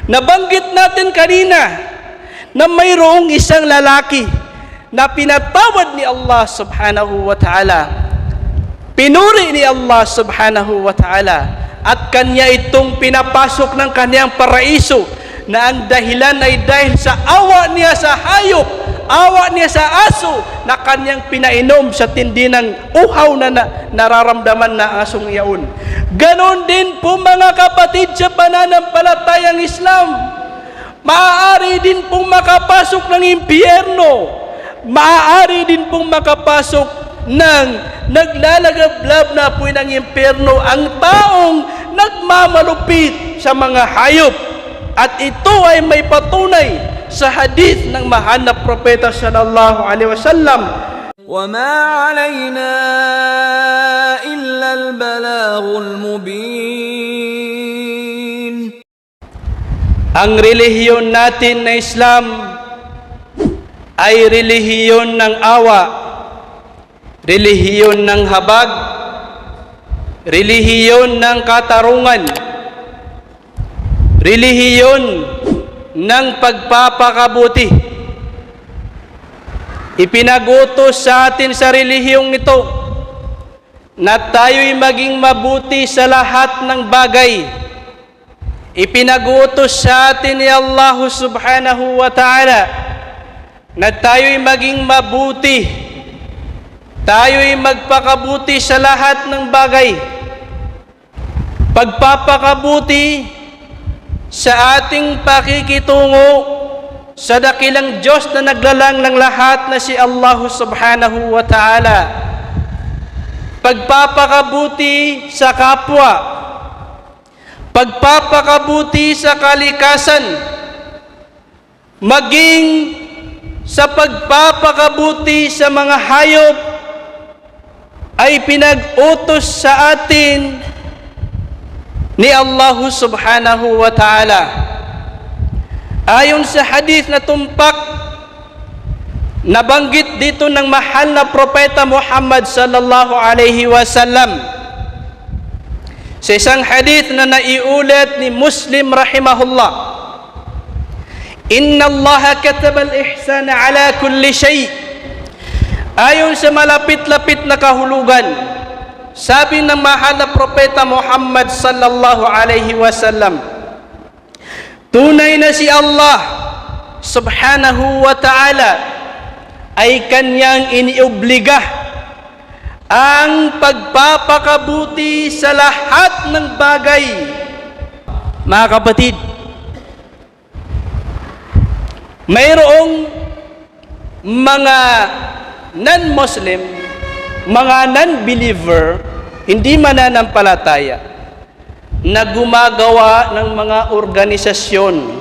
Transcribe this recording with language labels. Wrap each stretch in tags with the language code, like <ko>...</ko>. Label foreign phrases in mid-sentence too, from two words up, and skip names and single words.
<tl>Nabanggit natin kanina na mayroong isang lalaki na pinatawad ni Allah</tl> <ar>سبحانه وتعالى.</ar> <tl>Pinuri ni Allah</tl> <ar>سبحانه وتعالى</ar> <tl>at kanya itong pinapasok ng kanyang paraiso na ang dahilan ay dahil sa awa niya sa hayop, awa niya sa aso na kanyang pinainom sa tindi ng uhaw na nararamdaman na asong iyaon. Ganon din po mga kapatid sa pananampalatayang Islam. Maaari din pong makapasok ng impyerno. Maaari din pong makapasok ng naglalagablab na po ng impyerno ang taong nagmamalupit sa mga hayop. At ito ay may patunay sa hadith ng mahal na propeta</tl> <ar>صلى الله عليه وسلم. وَمَا عَلَيْنَا إِلَّا الْبَلَاغُ الْمُبِينُ.</ar> <tl>Ang relihiyon natin na Islam ay relihiyon ng awa, relihiyon ng habag, relihiyon ng katarungan, relihiyon ng pagpapakabuti. Ipinagutos sa atin sa relihiyong ito na tayo'y maging mabuti sa lahat ng bagay. Ipinagutos sa atin ni Allah</tl> <ar>سبحانه وتعالى</ar> <tl>na tayo'y maging mabuti, tayo'y magpakabuti sa lahat ng bagay. Pagpapakabuti sa ating pakikitungo sa dakilang Diyos na naglalang ng lahat na si Allah</tl> <ar>سبحانه وتعالى.</ar> <tl>Pagpapakabuti sa kapwa, pagpapakabuti sa kalikasan, maging sa pagpapakabuti sa mga hayop ay pinag-utos sa atin ni Allah</tl> <ar>سبحانه وتعالى.</ar> <tl>Ayon sa hadith na tumpak, nabanggit dito ng mahal na propeta Muhammad</tl> <ar>صلى الله عليه وسلم</ar> <tl>sa isang hadith na naiulat ni Muslim rahimahullah,</tl> <ar>إن الله كتب الإحسان على كل شيء.</ar> <tl>Ayon sa malapit-lapit na kahulugan, sabi ng mahal na propeta Muhammad</tl> <ar>صلى الله عليه وسلم,</ar> <tl>tunay na si Allah</tl> <ar>سبحانه وتعالى</ar> <tl>ay kanyang iniobliga ang pagpapakabuti sa lahat ng bagay. Mga kapatid, mayroong mga non-Muslim, mga non-believer, hindi mananampalataya, na gumagawa ng mga organisasyon.</tl>